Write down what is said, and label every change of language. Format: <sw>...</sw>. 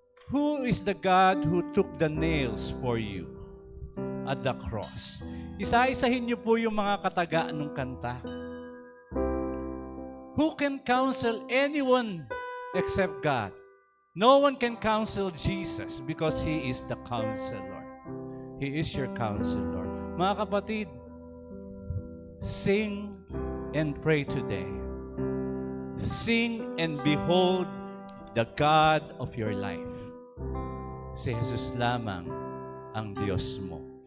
<en>Who is the God who took the nails for you at the cross?</en> <tl>Isa-isahin niyo po yung mga kataga ng kanta.</tl> <en>Who can counsel anyone except God? No one can counsel Jesus because He is the counselor. He is your counselor.</en> <tl>Mga kapatid,</tl> <en>sing and pray today. Sing and behold the God of your life.</en> <tl>Si Jesus lamang ang Diyos mo.</tl>